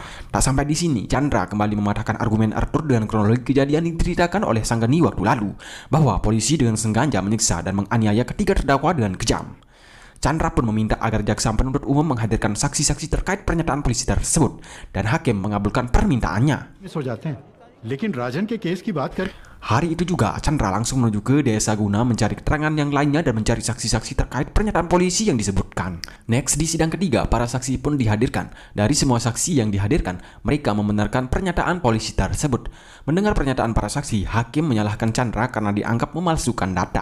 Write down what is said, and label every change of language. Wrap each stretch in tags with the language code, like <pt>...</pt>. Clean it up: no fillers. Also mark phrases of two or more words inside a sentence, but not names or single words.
<id>Tak sampai di sini, Chandra kembali mematahkan argumen Arthur dengan kronologi kejadian yang diceritakan oleh Sanggeni waktu lalu, bahwa polisi dengan sengaja menyiksa dan menganiaya ketiga terdakwa dengan kejam. Chandra pun meminta agar jaksa penuntut umum menghadirkan saksi-saksi terkait pernyataan polisi tersebut, dan hakim mengabulkan permintaannya.</id> <hi>मिस हो जाते हैं लेकिन राजन के केस की बात कर</hi> <id>Hari itu juga, Chandra langsung menuju ke desa guna mencari keterangan yang lainnya dan mencari saksi-saksi terkait pernyataan polisi yang disebutkan. Next, di sidang ketiga, para saksi pun dihadirkan. Dari semua saksi yang dihadirkan, mereka membenarkan pernyataan polisi tersebut. Mendengar pernyataan para saksi, hakim menyalahkan Chandra karena dianggap memalsukan data.</id>